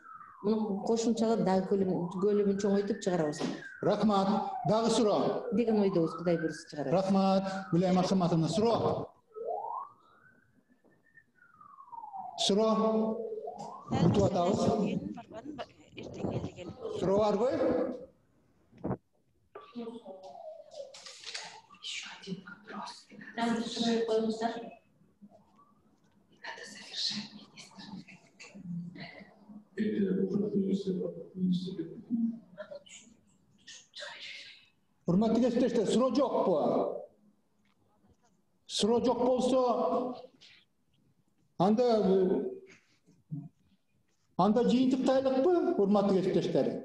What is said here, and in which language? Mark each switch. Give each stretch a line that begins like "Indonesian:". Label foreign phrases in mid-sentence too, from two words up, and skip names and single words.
Kyrgyz: Муну кошумчалап дагы көлөмүн чоңойтуп чыгарабыз. Рахмат. Дагы суроо деген ойдобуз, Кудай буйруса чыгарабыз. Рахмат. Гүлайым Аксаматовна, суроо. Суроо. Күтүп атабыз. Суроо барбы?
Russian: Еще один вопрос. Там же коюңуздар. Надо завершать,
Kyrgyz: Урматтуу кесиптештер, суроо жокпу? Суроо жок болсо, анда жыйынтыктайлыкпы, урматтуу кесиптештер?